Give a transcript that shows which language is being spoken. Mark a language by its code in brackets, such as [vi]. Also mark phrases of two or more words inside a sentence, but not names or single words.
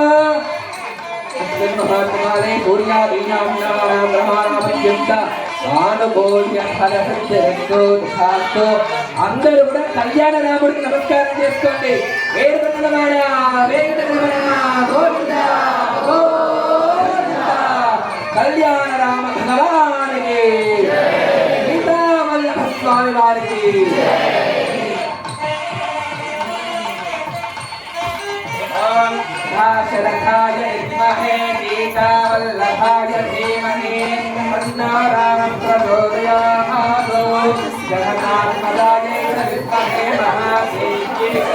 [sa] महात्माने सूर्यादीनाम्नामपर्यन्त ఆనుకూల్య ఫలసిద్ధిరస్తు [te] అందరూ కూడా కళ్యాణ రాముడికి నమస్కారం చేసుకోండి. వేడుకలవాడ గోవింద గోవింద కళ్యాణ రామ భగవానికి సీతావల్లభ స్వామి వారికి [sa] दाशरथाय विद्महे सीतावल्लभाय धीमहि तन्नो रामः प्रचोदयात् जगन्नाथपदाय विद्महे महादेव्यै